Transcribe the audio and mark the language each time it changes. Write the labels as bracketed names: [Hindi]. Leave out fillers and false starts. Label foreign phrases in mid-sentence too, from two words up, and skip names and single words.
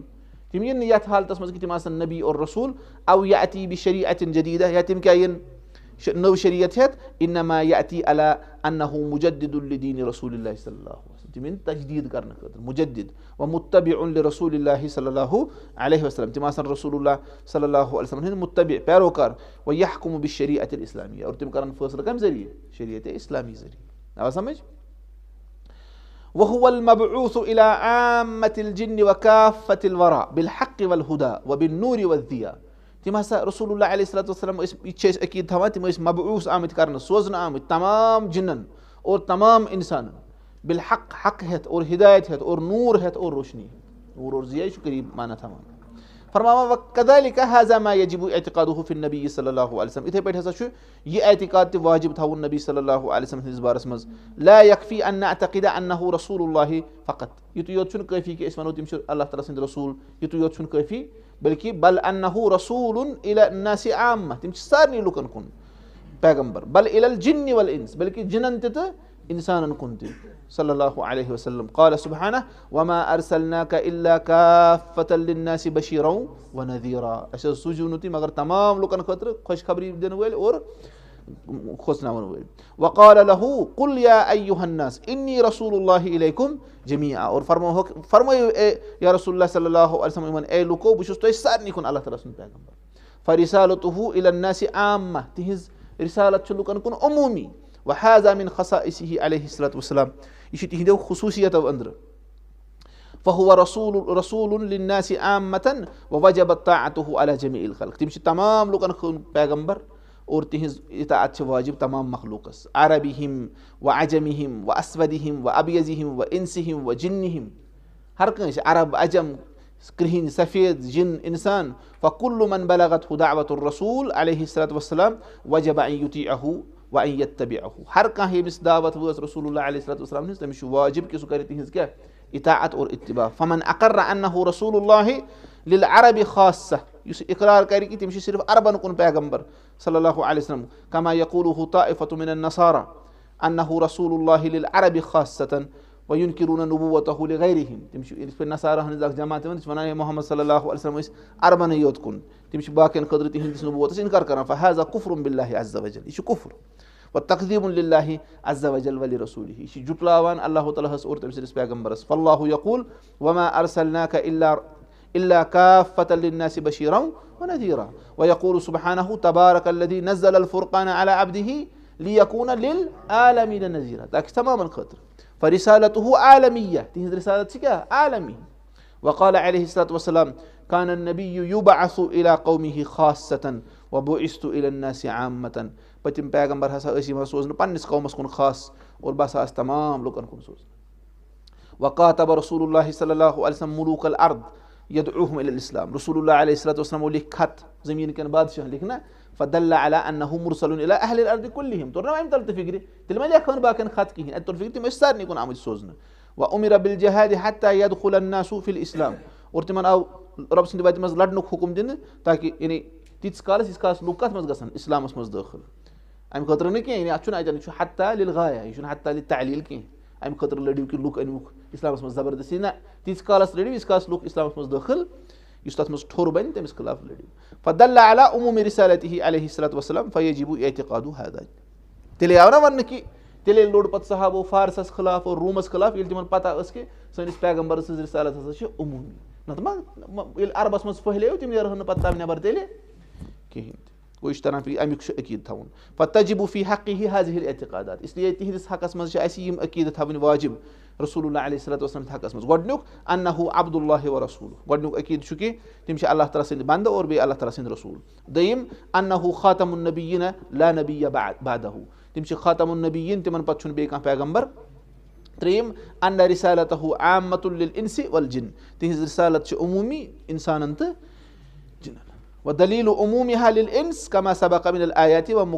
[Kashmiri] تِم یِن نہٕ یتھ حالتس منٛز کہِ تِم آسن نبی اور رسول. [Arabic] او يأتي بشریعة جدیدہ [Kashmiri] یا تِم کیاہ یِن نٔو شریعت ہٮ۪تھ. [Arabic] انما يأتي على أنه مجدد لدین رسول اللہ صلی اللہ علیہ وسلم. [Kashmiri] تِم یِن تجدیٖد کرنہٕ خٲطرٕ [Arabic] مُجدد ومتبع لرسول اللہ صلی اللہ علیہ وسلم. [Kashmiri] تِم آسن رسول اللہ [Arabic] صلی اللہ علیہ وسلم [Kashmiri] ہٕنٛدۍ مُتبع پیروکار. [Arabic] ويحكم بالشریعة الاسلامیہ. [Kashmiri] اور تِم کرن فٲصلہٕ کمہِ ذٔریعہٕ شریعت اسلامی ذٔریعہٕ. آو سمجھ. [Arabic] وهو المبعوث إلى عامة الجن وكافة الورى بالحق والهدى وبالنور والضياء. [Kashmiri] تِم ہسا رسول اللہ [Arabic] علیہ الصلوۃ والسلام [Kashmiri] ٲسۍ یہِ تہِ چھِ أسۍ عقیٖد تھاوان تِم ٲسۍ مبعوث آمٕتۍ کرنہٕ سوزنہٕ آمٕتۍ تمام جِنن اور تمام اِنسانن بالحق حق ہٮ۪تھ اور ہدایت ہٮ۪تھ اور نوٗر ہٮ۪تھ اور روشنی ہٮ۪تھ. نوٗر اور ضیا یہِ چھُ قریٖب معنی تھاوان. [Arabic] فرماوان وكذلك هذا ما يجب اعتقاده في النبي صلى الله عليه وسلم. [Kashmiri] یِتھٕے پٲٹھۍ ہسا چھُ یہِ اعتقاد تہِ واجب تھاوُن نبی [Arabic] صلی اللہ علیہ وسلم [Kashmiri] ہٕنٛدِس بارس منٛز. [Arabic] لا يكفي ان نعتقد انه رسول الله فقط. [Kashmiri] یِتُے یوت چھُنہٕ کٲفی کہِ أسۍ وَنو تِم چھِ اللہ تعالیٰ سٕنٛدۍ رسوٗل. یِتُے یوت چھُنہٕ کٲفی بلکہِ [Arabic] بل انه رسول الى الناس عامة. [Kashmiri] تِم چھِ سارنٕے لُکن کُن پیغمبر. [Arabic] بل الى الجن والانس. [Kashmiri] بلکہِ جِنن تہِ تہٕ انسانن کُن تہِ [Arabic] صلی اللہ علیہ وسلم. قال سبحانه وما ارسلناك الا كافة للناس بشيرا ونذيرا. [Kashmiri] أسۍ حظ سوٗزِو نہٕ تُہۍ مگر تمام لُکن خٲطرٕ خۄشخبری دِنہٕ وٲلۍ اور کھوژناوَن وٲلۍ. [Arabic] وقال له قل يا أيها الناس إني رسول الله إليكم جميعا. [Kashmiri] اور فرمٲیِو [Arabic] یا رسول اللہ صلی اللہ علیہ وسلم [Kashmiri] یِمن اے لُکو بہٕ چھُس تۄہہِ سارنٕے کُن اللہ تعالیٰ سُنٛد پیغمبر. [Arabic] فرسالته إلى الناس عامة. [Kashmiri] تِہنٛز رسالت چھِ لُکن کُن عموٗمی. [Arabic] وهذا من خصائصه عليه الصلاة والسلام. [Kashmiri] یہِ چھُ تِہنٛدیو خصوٗصیتو أنٛدرٕ. [Arabic] فهو رسول للناس عامة ووجبت طاعته على جميع الخلق. [Kashmiri] تِم چھِ تمام لُکن ہُنٛد پیغمبر اور تِہنٛز اطاعت چھِ واجب تمام مخلوٗقس. [Arabic] عربِہِم وعجمِہِم واسودِہِم وابیزِہِم وانسِہِم وجنِہِم. [Kashmiri] ہر کٲنٛسہِ عرب عجم کرٛہِنۍ سفید جِن انسان. [Arabic] فكل من بلغته دعوة الرسول عليه الصلاة والسلام وجب ان يطيعه وان يتبعه. [Kashmiri] ہر کانٛہہ ییٚمِس دعوت وٲژ رسول اللہ [Arabic] علیہ الصلوۃ والسلام [Kashmiri] ہٕنٛز تٔمِس چھُ واجب کہِ سُہ کرِ تِہنٛز کیاہ اطاعت اور اتباع. [Arabic] فمن اقر انه رسول الله للعرب خاصة. [Kashmiri] یُس اقرار کرِ کہِ تِم چھِ صرف عربن کُن پیغمبر [Arabic] صلی اللہ علیہ وسلم. كما يقوله طائفة من النصارى انه رسول الله للعرب خاصة وينكرون نبوته لغيرهم. [Kashmiri] تِم چھِ یِتھ پٲٹھۍ نصارا ہٕنٛز اکھ جماعت یِوان تِم چھِ وَنان ہے محمد [Arabic] صلی اللہ علیہ وسلم [Kashmiri] ٲسۍ عربنٕے یوت کُن. تِم چھِ باقین خٲطرٕ تِہنٛدِس نبوتس انکار کران. [Arabic] فهذا كفر بالله عز وجل. [Kashmiri] یہِ چھُ کُفر. [Arabic] وتقذيب لله عز وجل ولرسوله. [Kashmiri] یہِ چھِ جُپلاوان اللہ تعالیٰ ہس اور تٔمۍ سٕنٛدِس پیغمبرس. [Arabic] فالله يقول وما ارسلناك الا كافة للناس بشيرا ونذيرا. ويقول سبحانه تبارك الذي نزل الفرقان على عبده ليكون للعالمين نذيرا. [Kashmiri] تاکہِ تمامن خٲطرٕ. [Arabic] فرسالته عالمية. [Kashmiri] تِہنٛز رسالت چھِ کیاہ عالمی. [Arabic] وقال عليه الصلاة والسلام كان النبي يبعث إلى قومه خاصة وبعثت إلى الناس عامة. [Kashmiri] پٔتِم پیغمبر ہسا ٲسۍ یِوان سوزنہٕ پننِس قومس کُن خاص اور بہٕ ہسا آس تمام لُکن کُن سوزنہٕ. [Arabic] وقاتب رسول الله صلی اللہ علیہ وسلم ملوک الارض يدعوهم الى الاسلام. [Kashmiri] رسول اللہ [Arabic] علیہ الصلوۃ والسلام [Kashmiri] لیکھ خط زمیٖن کٮ۪ن بادشاہن لیکھنا. [Arabic] فدل على انه مرسل الى اهل الارض كلهم. [Kashmiri] توٚر نا امہِ تل تہِ فِکرِ تیٚلہِ ما لیکھہون باقین خط کِہینۍ. اَتہِ توٚر فِکرِ تِم ٲسۍ سارنٕے کُن آمٕتۍ سوزنہٕ. [Arabic] وامر بالجهاد حتى يدخل الناس في الاسلام. [Kashmiri] اور تِمن آو رۄب سٕنٛدِ وتہِ منٛز لڑنُک حُکُم دِنہٕ تاکہِ یعنی تیٖتِس کالس ییٖتِس کالس لُکھ کتھ منٛز گژھن اسلامس منٛز دٲخل. امہِ خٲطرٕ نہٕ کینٛہہ یعنی اتھ چھُنہٕ اتٮ۪ن چھُ [Arabic] حتى للغایا. [Kashmiri] یہِ چھُنہٕ [Arabic] حتى للتعلیل [Kashmiri] کینٛہہ. امہِ خٲطرٕ لٔڑِو کہِ لُکھ أنۍوُکھ اسلامس منٛز زبردستی. نہ تیٖتِس کالس لٔڑِو ییٖتِس کالس لُکھ اسلامس منٛز دٲخل. یُس تتھ منٛز ٹھوٚر بنہِ تٔمِس خٕلاف لٔڑِو. [Arabic] فدل على عموم رسالته عليه الصلاة والسلام فيجب اعتقاد هذا. [Kashmiri] تیٚلے آو نا وننہٕ کہِ تیٚلے لوٚڑ پتہٕ صحابو فارسس خٕلاف اور روٗمس خٕلاف ییٚلہِ تِمن پتہ ٲس کہِ سٲنِس پیغمبر سٕنٛز رسالت ہسا چھِ عموٗمی. نتہٕ ما ییٚلہِ عربس منٛز پھٔہلیو تِم نیرہن نہٕ پتہٕ تَمہِ نٮ۪بر تیٚلہِ کِہینۍ تہِ. گوٚو یہِ چھُ تران فِکرِ اَمیُک چھُ عقیٖدٕ تھاوُن [Arabic] فتجب فی حقہ هذه الاعتقادات [Kashmiri] اسلیے تِہنٛدِس حقس منٛز چھِ اَسہِ یِم عقیٖدٕ تھاوٕنۍ واجب رسول اللہ [Arabic] علیہ صلاتُ وسلام [Kashmiri] حقس منٛز گۄڈٕنیُک [Arabic] انہُ عبداللہ و رسوٗل [Kashmiri] گۄڈٕنیُک عقیٖدٕ چھُ کہِ تِم چھِ اللہ تعالیٰ سٕنٛدۍ بنٛدٕ اور بیٚیہِ اللہ تعالیٰ سٕنٛدۍ رسوٗل دوٚیِم [Arabic] انہُ خاتم النبیٖن لا نبیہ بعدہُ [Kashmiri] تِم چھِ [Arabic] خاتم النبیٖن [Kashmiri] تِمن پتہٕ چھُنہٕ بیٚیہِ کانٛہہ پیغمبر ترٛیٚیِم [Arabic] انّ رسالتہُ عامۃ للانس والجن [Kashmiri] تِہنٛز رسالت چھِ عموٗمی انسانن تہٕ جِنن [Arabic] ودلیٖل عموٗمِہا للانس کما سبق من الآیاتِ